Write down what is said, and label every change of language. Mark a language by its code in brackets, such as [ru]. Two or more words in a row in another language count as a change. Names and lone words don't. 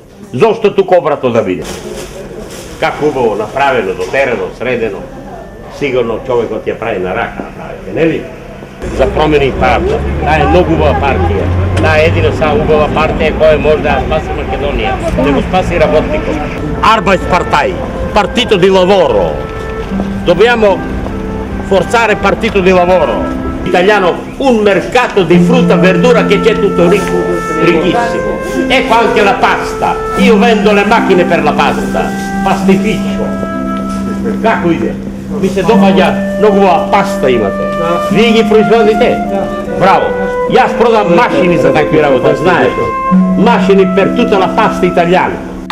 [mk] Зошто тука обратно да биде? Како убаво направено, дотерено, средено. Сигурно човекот ја прави на рака, направите, нели? За промени и правда. Таа е многу убава партија. Таа е едина са убава партија која може да спаси Македонија, да го спаси работникот. [it] Arbeitspartei, Partito di Lavoro. Dobbiamo forzare Partito di Lavoro. Italiano, un mercato di frutta e verdura che c'è tutto ricco, ricchissimo. Ecco anche la pasta. Io vendo le macchine per la pasta. [mk] Pastificio. Како иде? ми се допаѓа многу паста имате. Вие ги производите? Браво. Јас продам машини за такви работи, знаете. [it] Машини per tutta la pasta italiana.